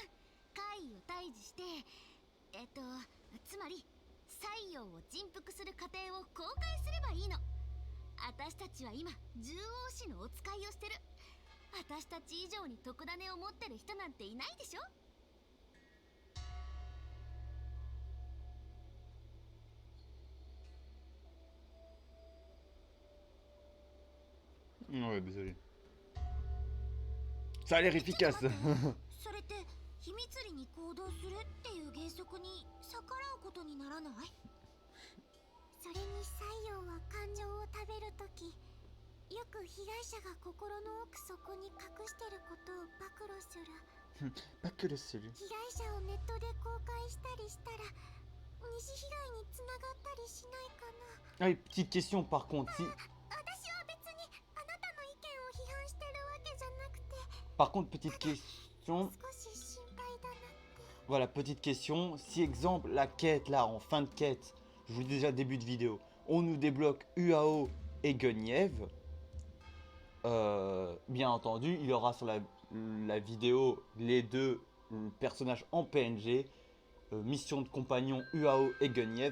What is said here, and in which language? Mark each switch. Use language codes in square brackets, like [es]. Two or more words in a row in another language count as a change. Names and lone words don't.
[ja] 怪異を退治して、つまり西洋を人服する過程を公開すればいいの。私たちは今獣王氏のお使いをしてる。私たち以上に特ダネを持ってる人なんていないでしょ。 [fr] Ouais, désolé. Ça a l'air efficace. [ja] それって秘密裏に行動するっていう原則に逆らうことにならない？それに西洋は感情を食べるとき、よく被害者が心の奥底に隠してることを暴露する。暴露する。被害者をネットで公開したりしたら二次被害につながったりしないかな。 [fr] Ah, petite question par contre. Si... [ja] 私は別にあなたの意見を批判してるわけじゃなくて。 [fr] Par contre, petite question. [ja] 少し心配だなって。 [fr] Voilà, petite question. Si exemple, la quête là, en fin de quête, je vous le dis déjà début de vidéo, on nous débloque UAO et Guniev. Bien entendu, il y aura sur la vidéo les deux personnages en PNG, mission de compagnon UAO et Guniev.